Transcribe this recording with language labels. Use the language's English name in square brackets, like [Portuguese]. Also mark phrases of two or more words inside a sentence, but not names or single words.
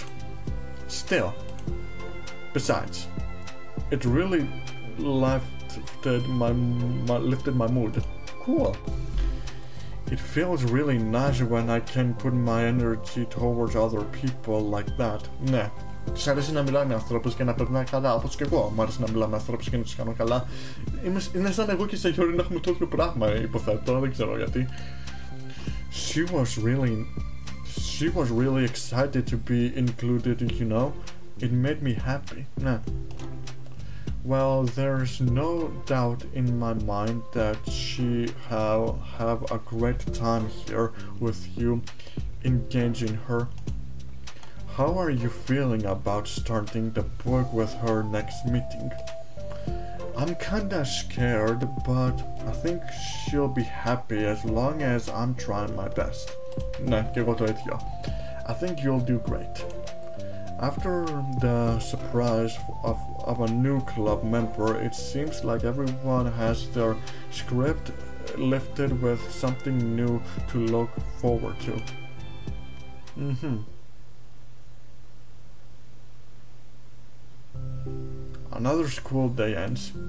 [English] Still. Besides, it really lifted my mood. Cool. It feels really nice when I can put my energy towards other people like that. [Greek] Ναι. Της αρέσει να μιλάει με ανθρώπους και να περνάει καλά, όπως και εγώ. Μου αρέσει να μιλάω με ανθρώπους και να τους κάνω καλά. Είναι σαν εγώ και σε Γιώργη να έχουμε το ίδιο πράγμα, υποθέτω, δεν ξέρω γιατί. [English] She was really excited to be included, you know. It made me happy. Nah. Well, there's no doubt in my mind that she have a great time here with you, engaging her. How are you feeling about starting the book with her next meeting? I'm kinda scared, but I think she'll be happy as long as I'm trying my best. [Greek] Ναι, και εγώ το ίδιο. [English] I think you'll do great. After the surprise of a new club member, it seems like everyone has their script lifted with something new to look forward to. Another school day ends.